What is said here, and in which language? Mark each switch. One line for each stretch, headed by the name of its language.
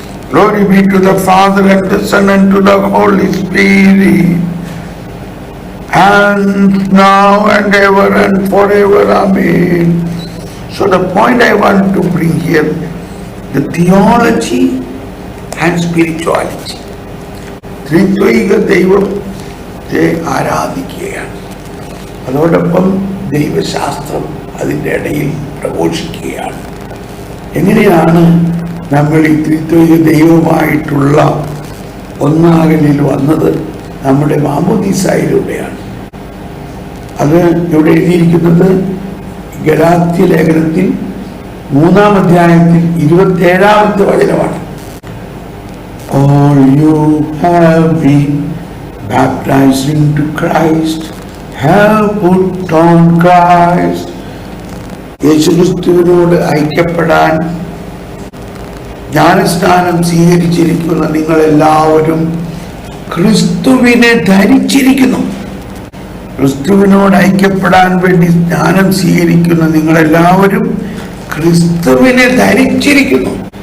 English: Glory be to the Father and the Son and to the Holy Spirit, and now and ever and forever. Amen. So the point I want to bring here, the theology and spirituality.
Malayalam: ത്രിത്വൈക ദൈവത്തെ ആരാധിക്കുകയാണ്, അതോടൊപ്പം ദൈവശാസ്ത്രം അതിൻ്റെ ഇടയിൽ പ്രഘോഷിക്കുകയാണ്. എങ്ങനെയാണ് നമ്മൾ ഈ ത്രിത്വൈക ദൈവമായിട്ടുള്ള ഒന്നാകലിൽ വന്നത്? നമ്മുടെ മാമോദീസായിലൂടെയാണ്. അത് ഇവിടെ എഴുതിയിരിക്കുന്നത് ഗലാത്യ ലേഖനത്തിൽ 3-ാം അധ്യായത്തിൽ 27-ാമത്തെ വചനമാണ്.
English: All you have been baptized into Christ have put on Christ.
Malayalam: യേശുക്രിസ്തുവിനോട് ഐക്യപ്പെടാൻ ജ്ഞാനസ്നാനം സ്വീകരിച്ചിരിക്കുന്ന നിങ്ങളെല്ലാവരും ക്രിസ്തുവിനെ ധരിച്ചിരിക്കുന്നു. ക്രിസ്തുവിനോട് ഐക്യപ്പെടാൻ വേണ്ടി സ്നാനം സ്വീകരിക്കുന്ന നിങ്ങളെല്ലാവരും ക്രിസ്തുവിനെ ധരിച്ചിരിക്കുന്നു.